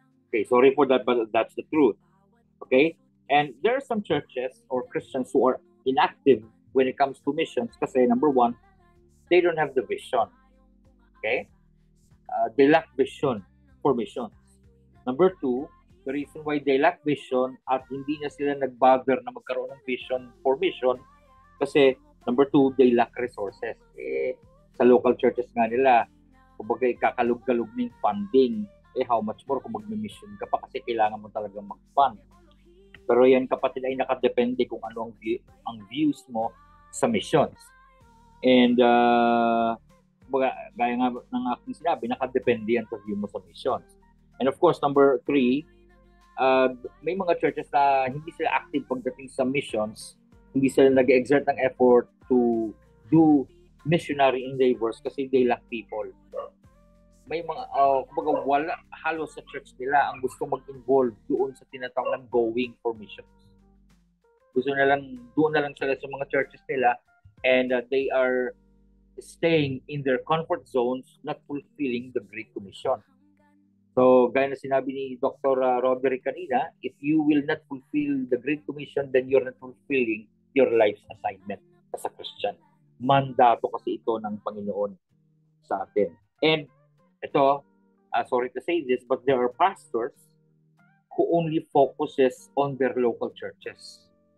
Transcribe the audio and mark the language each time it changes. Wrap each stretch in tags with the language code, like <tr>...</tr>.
<en>Okay, sorry for that, but that's the truth. Okay? And there are some churches or Christians who are inactive when it comes to missions kasi number 1, they don't have the vision. Okay? They lack vision for missions. Number 2, the reason why they lack vision</en> <tl>at hindi na sila nag-bother na magkaroon ng</tl> <en>vision for mission Kasi number 2, they lack resources.</en> <tl>Sa local churches nga nila, kumbaga ikakalog-kalog ng funding.</tl> <en>How much more</en> <tl>kung mag-mission ka pa kasi kailangan mo talagang mag-fund. Pero yan kapatid ay nakadepende kung ano ang views mo sa missions. And gaya nga ng aking sinabi, nakadepende yan sa view mo sa missions. And of course, number 3, may mga churches na hindi sila active pagdating sa missions, hindi sila nag-exert ng effort</tl> <en>to do missionary endeavors</en> <tl>kasi</tl> <en>they lack people.</en> <tl>May mga, kumbaga wala, halos sa church nila ang gusto mag-involve doon sa tinatawag ng going for missions. Gusto na lang, doon na lang sila sa mga churches nila</tl> <en>and they are staying in their comfort zones, not fulfilling the Great Commission.</en> <tl>So, gaya na sinabi ni Dr.</tl> <en>Roderick kanina, if you will not fulfill the Great Commission, then you're not fulfilling your life's assignment as a Christian.</en> <tl>Mandato kasi ito ng Panginoon sa atin.</tl> <en>And ito, sorry to say this, but there are pastors who only focuses on their local churches.</en>